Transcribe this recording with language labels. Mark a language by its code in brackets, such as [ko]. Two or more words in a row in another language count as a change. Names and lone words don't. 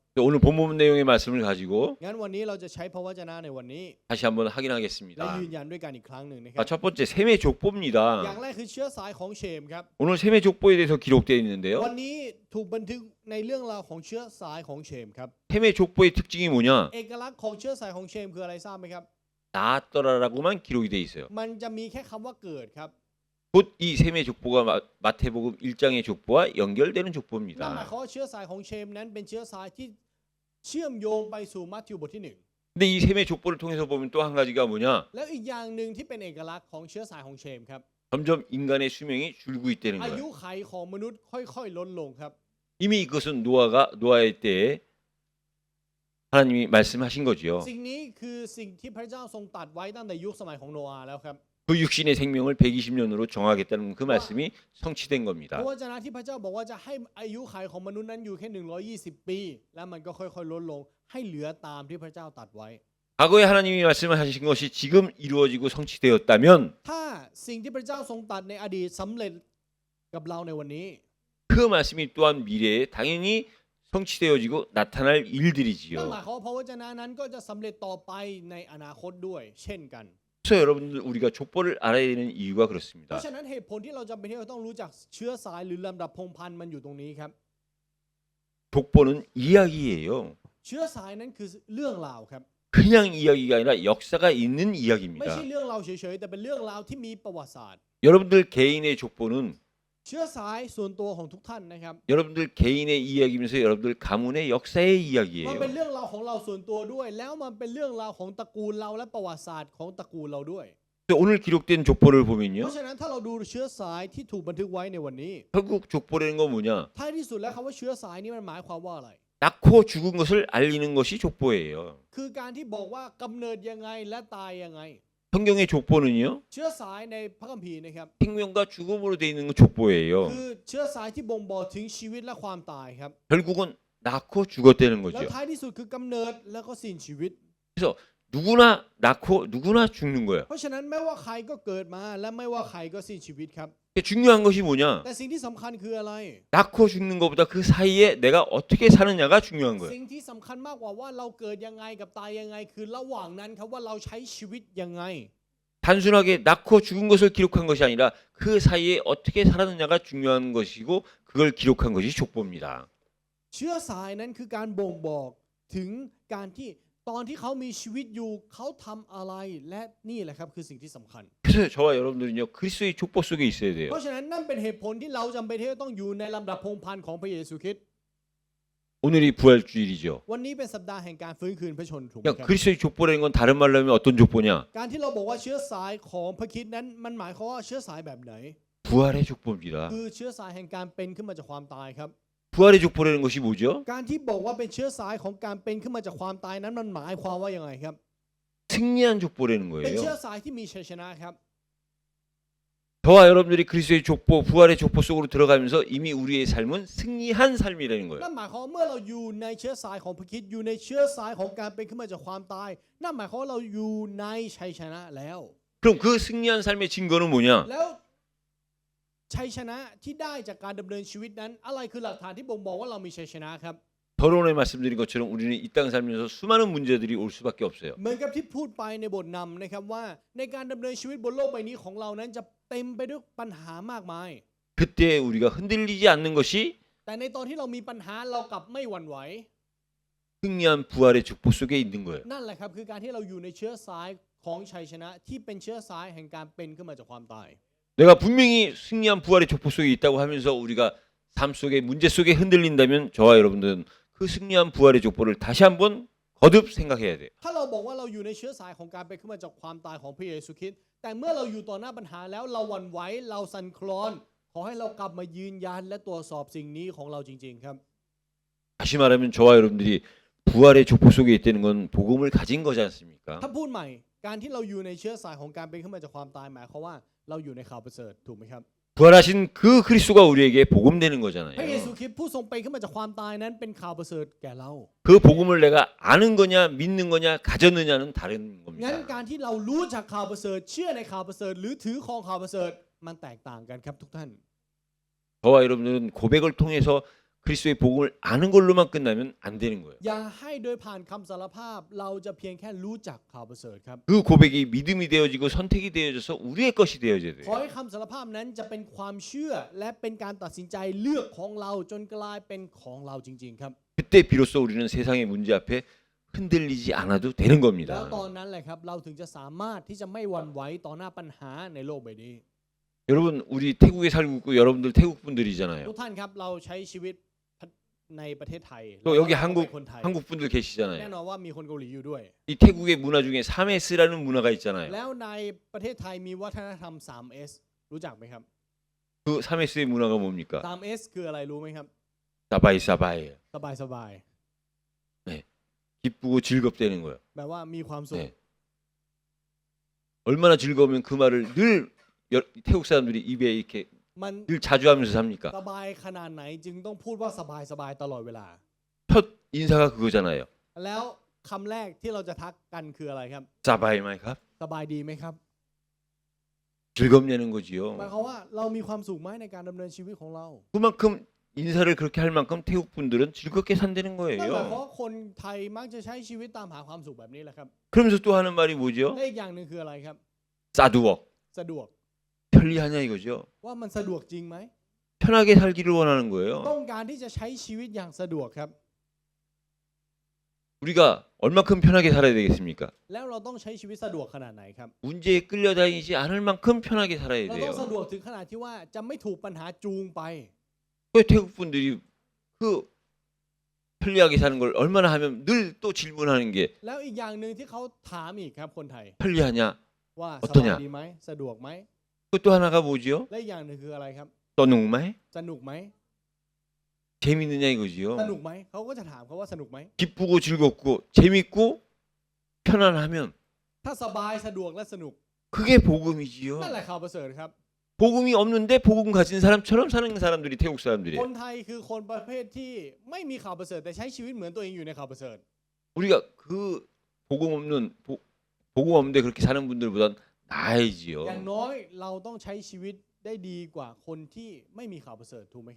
[ko] 오늘 본문 내용의 말씀을 가지고 [th] งั้นวันนี้เราจะใช้พระวจนะในวันนี้ [ko] 다시 한번 [th] และ [ko] 확인하겠습니다. [th] ยืนยันด้วยกันอีกครั้งหนึ่งนะค [ko] 아, [th] รับ [ko] 첫 번째 셈의 [th] อย่าง [ko] 족보입니다. [th] แรกคือเชื้อสายของเชมครับ [ko] 오늘 셈의 족보에 대해서 기록되어 [th] วัน [ko] 있는데요. [th] นี้ถูกบันทึกในเรื่องราวของเชื้อสายของเชมครับ [ko] 셈의 족보의 특징이 뭐냐? [th] เอกลักษณ์ของเชื้อสายของเชมคืออะไรทราบไหมครับ [ko] 나았더라라고만 기록이 돼 있어요. [th] มันจะมีแค่คำว่าเกิดครับ [ko] 곧 이 셈의 족보가 마태복음 1장의 족보와 연결되는 [th] นั่นหมาย [ko] 족보입니다. [th] ความว่าเชื้อสายของเชมนั้นเป็นเชื้อสายที่เชื่อมโยงไปสู่มัทธิวบทที่ [ko] 근데 이 셈의 족보를 통해서 보면 또 한 가지가 뭐냐? [th] 1 แล้วอีกอย่างหนึ่งที่เป็นเอกลักษณ์ของเชื้อสายของเชมครับ [ko] 점점 인간의 수명이 줄고 있다는 [th] อายุ [ko] 거예요. [th] ไขของมนุษย์ค่อยๆลดลงครับ [ko] 이미 이것은 노아의 때에 하나님이 말씀하신 거지요. [th] สิ่งนี้คือสิ่งที่พระเจ้าทรงตรัสไว้ตั้งแต่ยุคสมัยของโนอาห์แล้วครับ [ko] 그 육신의 생명을 120년으로 정하겠다는 그 말씀이 성취된 [th] เพ [ko] 겁니다. [th] ราะวจนะที่พระเจ้าบอกว่าจะให้อายุไขของมนุษย์นั้นอยู่แค่120 ปี แล้วมันก็ค่อยๆลดลงให้เหลือตามที่พระเจ้าตรัสไว้ [ko] 과거에 하나님이 말씀하신 것이 지금 이루어지고 성취되었다면 [th] ถ้าสิ่งที่พระเจ้าทรงตรัสในอดีตสำเร็จกับเราในวันนี้ [ko] 그 말씀이 또한 미래에 당연히 성취되어지고 나타날 [th] นั่นห [ko] 일들이지요. [th] มายความว่าพระวจนะนั้นก็จะสำเร็จต่อไปในอนาคตด้วย เช่นกัน [ko] 그래서 여러분들 우리가 족보를 알아야 되는 이유가 [th] เพ [ko] 그렇습니다. [th] ราะฉะนั้นเหตุผลที่เราจำเป็นที่เราต้องรู้จักเชื้อสายหรือลำดับพงศ์พันธุ์มันอยู่ตรงนี้ครับ [ko] 족보는 이야기예요. [th] เชื้อสายนั้นคือเรื่องราวครับ [ko] 그냥 이야기가 아니라 역사가 있는 [th] ไม่ [ko] 이야기입니다. [th] ใช่เรื่องราวเฉยๆแต่เป็นเรื่องราวที่มีประวัติศาสตร์ [ko] 여러분들 개인의 족보는 [th] เชื้อสายส่วนตัวของทุกท่านนะครับ [ko] 여러분들 개인의 이야기면서 여러분들 가문의 역사의 [th] มัน [ko] 이야기예요. [th] เป็นเรื่องราวของเราส่วนตัวด้วย แล้วมันเป็นเรื่องราวของตระกูลเราและประวัติศาสตร์ของตระกูลเราด้วย [ko] 오늘 기록된 족보를 [th] เพ [ko] 보면요. [th] ราะฉะนั้นถ้าเราดูเชื้อสายที่ถูกบันทึกไว้ในวันนี้ [ko] 결국 족보라는 건 뭐냐? [th] ท้ายที่สุดแล้วคำว่าเชื้อสายนี้มันหมายความว่าอะไร [ko] 낳고 죽은 것을 알리는 것이 족보예요. [th] คือการที่บอกว่ากำเนิดยังไงและตายยังไง [ko] 성경의 족보는요. [th] เชื้อสายในพระคัมภีร์นะครับ [ko] 생명과 죽음으로 되어 있는 건 족보예요. [th] คือเชื้อสายที่บ่งบอกถึงชีวิตและความตายครับ [ko] 결국은 낳고 죽었다는 [th] แล้ว [ko] 거죠. [th] ท้ายที่สุดคือกำเนิดแล้วก็สิ้นชีวิต [ko] 누구나 낳고 누구나 죽는 거예요. [th] เพราะฉะนั้นไม่ว่าใครก็เกิดมาและไม่ว่าใครก็สิ้นชีวิตครับ [ko] 중요한 것이 뭐냐? [th] แต่สิ่งที่สำคัญคืออะไร [ko] 낳고 죽는 것보다 그 사이에 내가 어떻게 사느냐가 중요한 거예요. [th] สิ่งที่สำคัญมากกว่าว่าเราเกิดยังไงกับตายยังไง คือระหว่างนั้นครับว่าเราใช้ชีวิตยังไง [ko] 단순하게 낳고 죽은 것을 기록한 것이 아니라 그 사이에 어떻게 살았느냐가 중요한 것이고 그걸 기록한 것이 족보입니다. [th] เชื้อสายนั้นคือการบ่งบอกถึงการที่ตอนที่เขามีชีวิตอยู่เขาทำอะไรและนี่แหละครับคือสิ่งที่สำคัญ [ko] 그래서 저와 여러분들은요 그리스도의 족보 속에 있어야 돼요. [th] เพราะฉะนั้นนั่นเป็นเหตุผลที่เราจำเป็นที่จะต้องอยู่ในลำดับพงศ์พันธุ์ของพระเยซูคริสต์ [ko] 오늘이 부활주일이죠. [th] วันนี้เป็นสัปดาห์แห่งการฟื้นคืนพระชนถูกไหม [ko] 그러니까 [th] ครับ [ko] 그리스도의 족보라는 건 다른 말로 하면 어떤 족보냐? [th] การที่เราบอกว่าเชื้อสายของพระคริสต์นั้นมันหมายความว่าเชื้อสายแบบไหน [ko] 부활의 족보입니다. [th] คือเชื้อสายแห่งการเป็นขึ้นมาจากความตายครับ [ko] 부활의 족보라는 것이 뭐죠? [th] การที่บอกว่าเป็นเชื้อสายของการเป็นขึ้นมาจากความตายนั้นมันหมายความว่ายังไงครับ [ko] 승리한 족보라는 [th] เป็นเชื้อ [ko] 거예요. [th] สายที่มีชัยชนะครับ [ko] 저와 여러분들이 그리스도의 족보, 부활의 족보 속으로 들어가면서 이미 우리의 삶은 승리한 삶이라는 거예요. [th] นั่นหมายความว่าเมื่อเราอยู่ในเชื้อสายของพระคริสต์อยู่ในเชื้อสายของการเป็นขึ้นมาจากความตายนั่นหมายความว่าเราอยู่ในชัยชนะแล้ว [ko] 그럼 그 승리한 삶의 증거는 뭐냐? [th] แล้วชัยชนะที่ได้จากการดำเนินชีวิตนั้น อะไรคือหลักฐานที่บ่งบอกว่าเรามีชัยชนะครับ [ko] 결혼에 말씀드린 것처럼 우리는 이 땅 살면서 수많은 문제들이 올 수밖에 없어요. [th] เหมือนกับที่พูดไปในบทนำนะครับว่าในการดำเนินชีวิตบนโลกใบนี้ของเรานั้นจะเต็มไปด้วยปัญหามากมาย [ko] 그때 우리가 흔들리지 않는 것이 [th] แต่ในตอนที่เรามีปัญหาเรากลับไม่หวั่นไหว [ko] 승리한 부활의 족보 속에 있는 거예요. [th] นั่นแหละครับคือการที่เราอยู่ในเชื้อสายของชัยชนะที่เป็นเชื้อสายแห่งการเป็นขึ้นมาจากความตาย [ko] 내가 분명히 승리한 부활의 족보 속에 있다고 하면서 우리가 삶 속에 문제 속에 흔들린다면 저와 여러분들은 그 승리한 부활의 족보를 다시 한번 거듭 생각해야 돼요. [th] ถ้าเราบอกว่าเราอยู่ในเชื้อสายของการเป็นขึ้นมาจากความตายของพระเยซูคริสต์แต่เมื่อเราอยู่ต่อหน้าปัญหาแล้วเราหวั่นไหวเราสั่นคลอนขอให้เรากลับมายืนยันและตรวจสอบสิ่งนี้ของเราจริงๆครับ [ko] 다시 말하면 저와 여러분들이 부활의 족보 속에 있다는 건 복음을 가진 거지 않습니까? [th] ถ้าพูดใหม่การที่เราอยู่ในเชื้อสายของการเป็นขึ้นมาจากความตายหมายความว่าเราอยู่ในข่าวประเสริฐถูกไหมครับ [ko] 부활하신 그 그리스도가 우리에게 복음되는 [th] พระเยซู [ko] 거잖아요. [th] คริสต์ผู้ทรงเป็นขึ้นมาจากความตายนั้นเป็นข่าวประเสริฐแก่เรา [ko] 그 복음을 내가 아는 거냐 믿는 거냐 가졌느냐는 다른 [th] งั้น [ko] 겁니다. [th] การที่เรารู้จักข่าวประเสริฐเชื่อในข่าวประเสริฐหรือถือครองข่าวประเสริฐมันแตกต่างกันครับทุกท่าน [ko] 저와 여러분들은 고백을 통해서 그리스도의 복음을 아는 걸로만 끝나면 안 되는 거예요. [th] อย่าให้โดยผ่านคำสารภาพเราจะเพียงแค่รู้จักข่าวประเสริฐครับ [ko] 그 고백이 믿음이 되어지고 선택이 되어져서 우리의 것이 되어져야 [th] ขอ [ko] 돼요. [th] ให้คำสารภาพนั้นจะเป็นความเชื่อและเป็นการตัดสินใจเลือกของเราจนกลายเป็นของเราจริงๆครับ [ko] 그때 비로소 우리는 세상의 문제 앞에 흔들리지 않아도 되는 [th] แล้ว [ko] 겁니다. [th] ตอนนั้นแหละครับเราถึงจะสามารถที่จะไม่หวั่นไหวต่อหน้าปัญหาในโลกใบนี้ [ko] 여러분 우리 태국에 살고 있고 여러분들 태국 분들이잖아요. [th] ทุกท่านครับเราใช้ชีวิตในประเทศไทย [ko] 또 여기 [th] เราเป็น [ko] 한국 [th] คนไทย [ko] 한국 분들 [th] แน่ [ko] 계시잖아요. [th] นอนว่ามีคนเกาหลีอยู่ด้วย [ko] 이 태국의 문화 중에 3S라는 문화가 있잖아요. [th] แล้วในประเทศไทยมีวัฒนธรรม 3S รู้จักไหมครับ [ko] 그 3S의 문화가 뭡니까? [th] 3S คืออะไรรู้ไหมครับ สบาย สบาย. สบายสบาย [ko] 기쁘고 즐겁다는 거예요. [th] แปลว่ามีความสุข [ko] 네. 얼마나 즐거우면 그 말을 늘 태국 사람들이 입에 이렇게 [th] มัน [ko] 늘 자주 하면서 [th] ส [ko] 삽니까? [th] บายขนาดไหนจึงต้องพูดว่าสบายสบายตลอดเวลา [ko] 첫 인사가 그거잖아요. [th] แล้วคำแรกที่เราจะทักกันคืออะไรครับ สบาย ไหม ครับ. สบายดีไหมครับ [ko] 즐겁냐는 [th] หมาย [ko] 거지요. [th] ความว่าเรามีความสุขไหมในการดำเนินชีวิตของเรา [ko] 그만큼 인사를 그렇게 할 만큼 태국 분들은 즐겁게 산다는 [th] นั่นหมายความ [ko] 거예요. [th] ว่าคนไทยมักจะใช้ชีวิตตามหาความสุขแบบนี้แหละครับ [ko] 그러면서 또 하는 말이 뭐죠? [th] และอีกอย่างหนึ่งคืออะไรครับ [ko] 싸두억. [th] สะดวก [ko] 편리하냐 이거죠. [th] ว่ามันสะดวกจริงไหม [ko] 편하게 살기를 원하는 거예요. [th] ต้องการที่จะใช้ชีวิตอย่างสะดวกครับ [ko] 우리가 얼마큼 편하게 살아야 되겠습니까? [th] แล้วเราต้องใช้ชีวิตสะดวกขนาดไหนครับ [ko] 문제에 끌려다니지 않을 만큼 편하게 살아야 [th] เราต้องสะด [ko] 돼요. [th] วกถึงขนาดที่ว่าจะไม่ถูกปัญหาจูงไป [ko] 왜 태국 분들이 그 편리하게 사는 걸 얼마나 하면 늘 또 질문하는 게 [th] แล้วอีกอย่างหนึ่งที่เขาถามอีกครับคนไทย [ko] 편리하냐? [th] ว่าส [ko] 어떠냐 [th] บายดีไหมสะดวกไหม [ko] 그것도 하나가 뭐지요? [th] และอีกอย่างหนึ่งคืออะไรครับ สนุกไหม? สนุกไหม [ko] 재밌느냐 [th] ส [ko] 이거지요. [th] นุกไหมเขาก็จะถามเขาว่าสนุกไหม [ko] 기쁘고 즐겁고 재밌고 편안하면 [th] ถ้าสบายสะดวกและสนุก [ko] 그게 복음이지요. [th] นั่นแหละข่าวประเสริฐครับ [ko] 복음이 없는데 복음 가진 사람처럼 사는 사람들이 태국 [th] ค [ko] 사람들이에요. [th] นไทยคือคนประเภทที่ไม่มีข่าวประเสริฐแต่ใช้ชีวิตเหมือนตัวเองอยู่ในข่าวประเสริฐ [ko] 우리가 그 복음 없는 복음 없는데 그렇게 사는 분들보단 [th] อย่าง [ko] 나아야지요. [th] น้อยเราต้องใช้ชีวิตได้ดีกว่าคนที่ไม่มีข่าวประเสริฐถูกไหมครับ